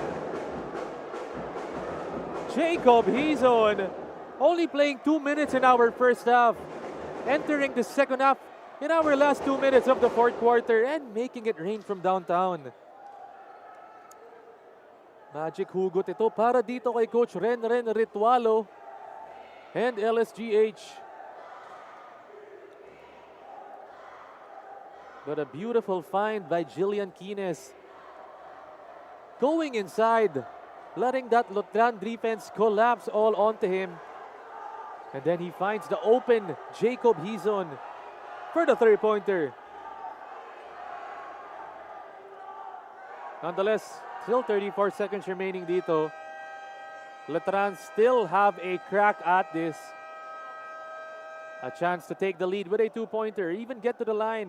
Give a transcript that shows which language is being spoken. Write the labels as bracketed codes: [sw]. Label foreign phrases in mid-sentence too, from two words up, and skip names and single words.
[en] Jacob, he's on. Only playing 2 minutes in our first half. Entering the second half in our last 2 minutes of the fourth quarter and making it rain from downtown. [tl] Magic hugot ito para dito kay Coach Renren Ritualo and LSGH. [en] But a beautiful find by Jillian Kines. Going inside, letting that Lutran defense collapse all onto him. And then he finds the open Jacob Hizon for the three-pointer. Nonetheless, still 34 seconds remaining dito. Lutran still have a crack at this. A chance to take the lead with a two-pointer, even get to the line.